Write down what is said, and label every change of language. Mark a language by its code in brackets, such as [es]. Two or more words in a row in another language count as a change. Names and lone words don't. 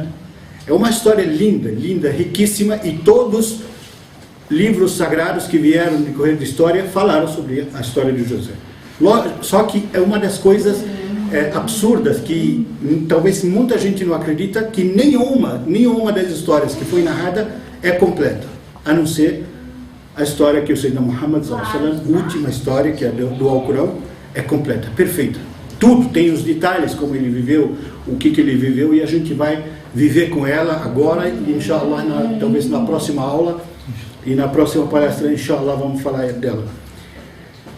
[pt] É uma história linda, linda, riquíssima, e todos livros sagrados que vieram no decorrer da história falaram sobre a história de José. Só que é uma das coisas absurdas que talvez muita gente não acredita, que nenhuma das histórias que foi narrada é completa, a não ser a história que o [ar] سيدنا محمد صلى الله عليه وسلم, [pt] a última história, que é do Alcorão, é completa, perfeita. Tudo tem os detalhes, como ele viveu, o que ele viveu, e a gente vai viver com ela agora, e inshallah, talvez na próxima aula e na próxima palestra, inshallah, vamos falar dela.